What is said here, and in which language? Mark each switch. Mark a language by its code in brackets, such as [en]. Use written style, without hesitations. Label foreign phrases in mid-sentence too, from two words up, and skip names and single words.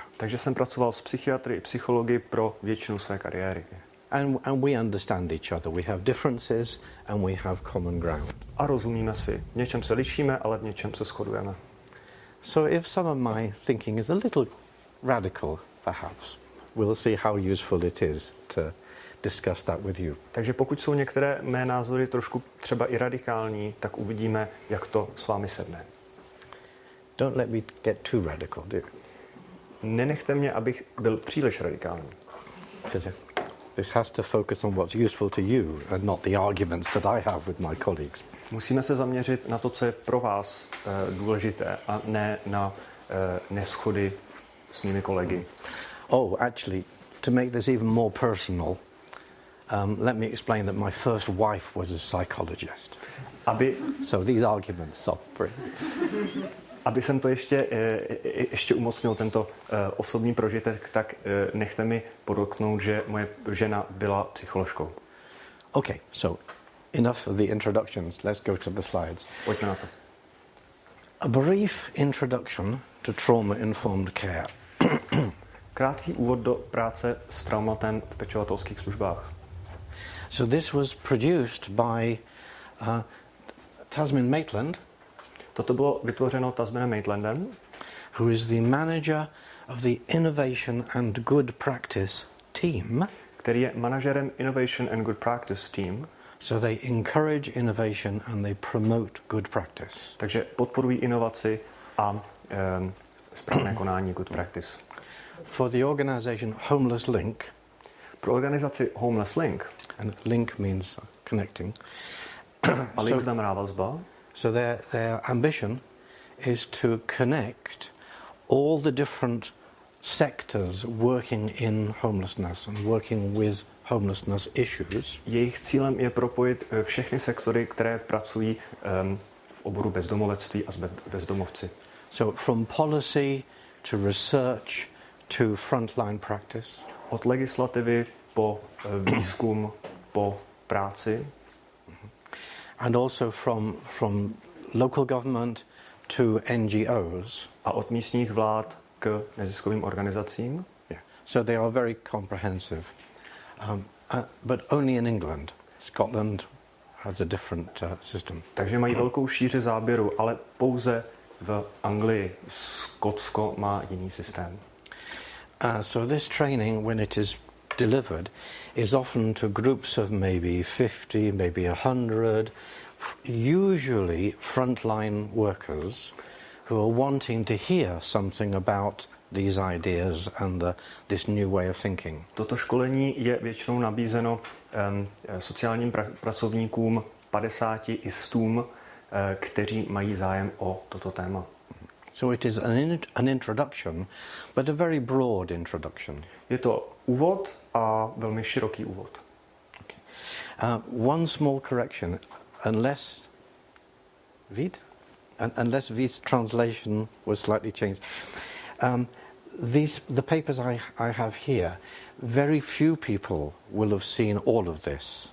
[cs] Takže jsem pracoval s psychiatry i psychologi pro většinu své kariéry. [en] And we understand each other. We have differences and we have common ground. [cs] A rozumíme si. V něčem se lišíme, ale v něčem se shodujeme. [en] So if some of my thinking is a little radical, perhaps, we'll see how useful it is to discuss that with you. [cs] Takže pokud jsou některé mé názory trošku třeba i radikální, tak uvidíme, jak to s vámi sedne. [en] Don't let me get too radical, do you? [cs] Nenechte mě, abych byl příliš radikální. [en] Because this has to focus on what's useful to you and not the arguments that I have with my colleagues. [cs] Musíme se zaměřit na to, co je pro vás důležité a ne na neschody s mými kolegy. [en] Oh, actually, to make this even more personal, let me explain that my first wife was a psychologist. So these arguments are pretty... [cs] Aby jsem to ještě umocnil, tento osobní prožitek, tak nechte mi podotknout, že moje žena byla psycholožkou. [en] Okay, so enough of the introductions. Let's go to the slides. [cs] Pojďme na to. [en] A brief introduction to trauma-informed care. [cs] Krátký úvod do práce s traumatem v pečovatelských službách. [en] So this was produced by Tasmin Maitland. [cs] Toto bylo vytvořeno Tasminem Maitlandem, [en] who is the manager of the Innovation and Good Practice team. [cs] Který je manažerem [en] Innovation and Good Practice team. So they encourage innovation and they promote good practice. [cs] Takže podporují inovaci a správné konání [en] good practice. For the organization Homeless Link. [cs] Pro organizaci Homeless Link. [en] And link means connecting. [cs] A link znamená vazba. [en] So their ambition is to connect all the different sectors working in homelessness and working with homelessness issues. [cs] Jejich cílem je propojit všechny sektory, které pracují v oboru bezdomovectví a s bezdomovci. [en] So from policy to research to frontline practice. [cs] Od legislativy po výzkum, po práci. [en] And also from local government to NGOs. [cs] A od místních vlád k neziskovým organizacím. [en] Yeah. So they are very comprehensive. But only in England. Scotland has a different system. [cs] Takže mají velkou šíři záběru, ale pouze v Anglii. Skotsko má jiný systém. [en] So this training, when it is delivered, is often to groups of maybe 50, maybe 100, usually frontline workers who are wanting to hear something about these ideas and this new way of thinking. [cs] Toto školení je většinou nabízeno sociálním pracovníkům 50 i 100, kteří mají zájem o toto téma. [en] So it is an introduction, but a very broad introduction. [cs] Je to úvod a velmi široký úvod. [en] Okay. One small correction, unless Vid's translation was slightly changed. The papers I have here, very few people will have seen all of this.